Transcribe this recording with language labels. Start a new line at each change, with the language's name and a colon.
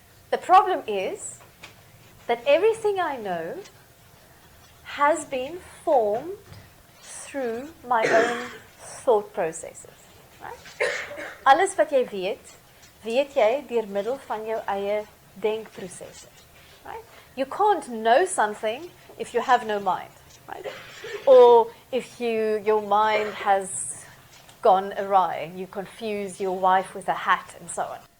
English: The problem is that everything I know has been formed through my own thought processes. Right?
Afrikaans: Alles wat jy weet, weet jy deur middel van jou eie denkprosesse.
English: Right? You can't know something if you have no mind, right? Or if your mind has gone awry, you confuse your wife with a hat and so on.